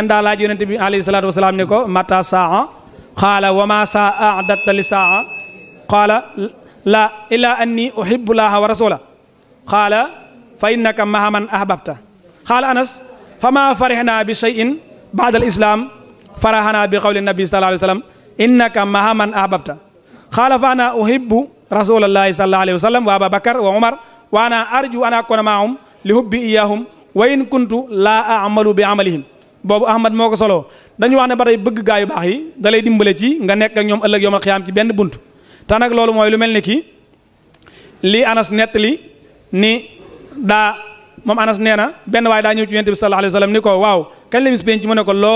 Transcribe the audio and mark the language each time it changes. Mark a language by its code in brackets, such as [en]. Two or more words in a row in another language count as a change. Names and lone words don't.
[wo] daa laaj yonente bi [ar] عليه الصلاة والسلام [wo] ne ko [ar] متى الساعة قال وما أعددت لها قال لا إلا أني أحب الله ورسوله قال فإنك مع من أحببت قال أنس فما فرحنا بشيء بعد الإسلام فرحنا بقول النبي صلى الله عليه وسلم إنك مع من أحببت قال فأنا أحب رسول الله صلى الله عليه وسلم وأبا بكر وعمر وأنا أرجو أن أكون معهم لحبي إياهم وإن كنت لا أعمل بأعمالهم [wo] boobu ahmad moo ko soloo dañu wax ne ba tey bëgg gaa yu baax yi da lay dimbale ci nga nekk ak ñoom ëllëg [ar] يوم القيامة ci [wo] benn bunt te nag loolu mooy lu mel ni ki lii anas nettali ni daa moom anas nee na benn waaye daa ñëw ci yonent bi [ar] صلى الله عليه وسلم [wo] ni ko waaw kañ la bis penc mu ne ko loo